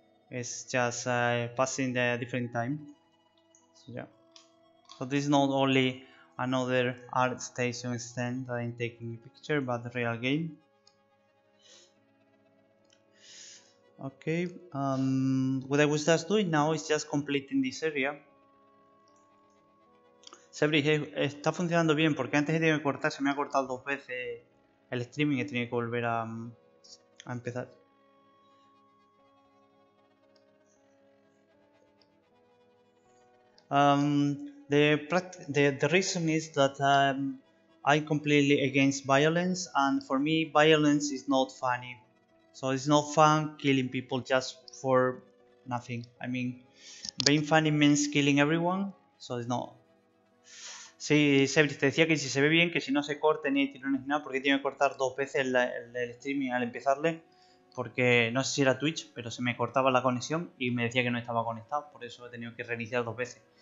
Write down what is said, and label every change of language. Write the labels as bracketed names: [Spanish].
[English] It's just passing the different time. So yeah. So this is not only another art station stand that I'm taking a picture, but the real game. Okay, what I was just doing now is just completing this area. [Spanish] Sebri, está funcionando bien porque antes he tenido que cortar, se me ha cortado 2 veces el streaming y he tenido que volver a empezar. [English] The reason is that I'm completely against violence, and for me violence is not funny. So it's not fun killing people just for nothing. I mean, being funny means killing everyone, so it's not. [Spanish] Sí, Sebri, te decía que si se ve bien, que si no se corte ni tirones ni nada, porque tiene que cortar 2 veces el streaming al empezarle, porque no sé si era Twitch, pero se me cortaba la conexión y me decía que no estaba conectado, por eso he tenido que reiniciar 2 veces.